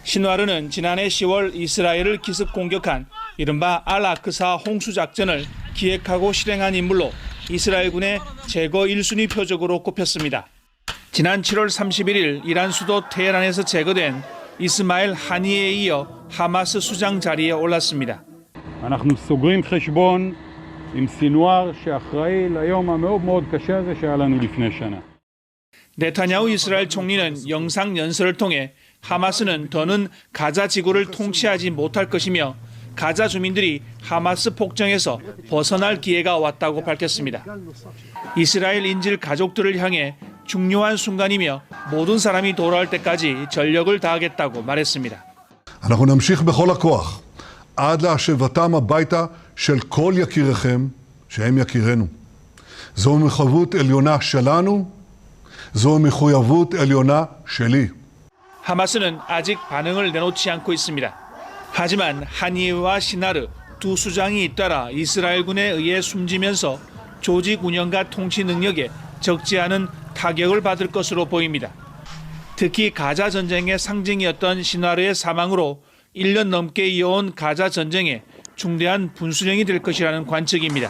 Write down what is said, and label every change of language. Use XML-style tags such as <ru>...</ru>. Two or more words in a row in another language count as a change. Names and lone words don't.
<ko>신와르는 지난해 10월 이스라엘을 기습 공격한 이른바 알-아크사 홍수작전을 기획하고 실행한 인물로 이스라엘군의 제거 1순위 표적으로 꼽혔습니다. 지난 7월 31일 이란 수도 테헤란에서 제거된 이스마일 하니에에 이어 하마스 수장 자리에 올랐습니다.</ko> <he>אנחנו סוגרים חשבון עם סינואר שאחראי ליום המאוד מאוד קשה הזה שהיה לנו לפני שנה.</he> <ko>네타냐후 이스라엘 총리는 영상 연설을 통해 하마스는 더는 가자 지구를 통치하지 못할 것이며 가자 주민들이 하마스 폭정에서 벗어날 기회가 왔다고 밝혔습니다. 이스라엘 인질 가족들을 향해 중요한 순간이며 모든 사람이 돌아올 때까지 전력을 다하겠다고 말했습니다.</ko> <he>אנחנו נמשיך בכל הכוח עד להשבתם הביתה של כל יקיריכם שהם יקירנו. זו מחויבות עליונה שלנו, זו מחויבות עליונה שלי.</he> <ko>하마스는 아직 반응을 내놓지 않고 있습니다. 하지만 하니에와 시나르 두 수장이 잇따라 이스라엘군에 의해 숨지면서 조직 운영과 통치 능력에 적지 않은 타격을 받을 것으로 보입니다. 특히 가자 전쟁의 상징이었던 시나르의 사망으로 1년 넘게 이어온 가자 전쟁에 중대한 분수령이 될 것이라는 관측입니다.</ko>